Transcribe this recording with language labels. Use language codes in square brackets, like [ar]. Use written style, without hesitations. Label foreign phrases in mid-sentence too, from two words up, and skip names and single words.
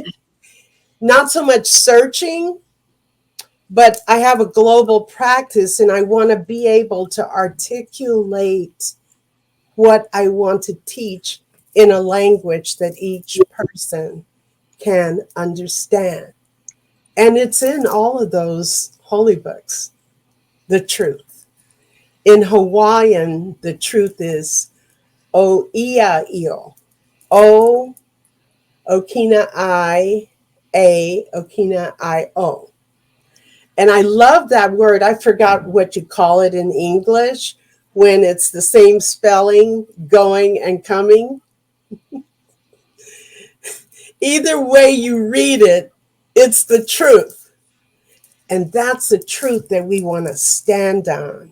[en] Not so much searching, but I have a global practice, and I want to be able to articulate what I want to teach in a language that each person can understand. And it's in all of those holy books, the truth. In Hawaiian, the truth is [haw] o ia io, o okina I, a okina I o. [en] And I love that word. I forgot what you call it in English when it's the same spelling, going and coming. Either way you read it, it's the truth. And that's the truth that we want to stand on.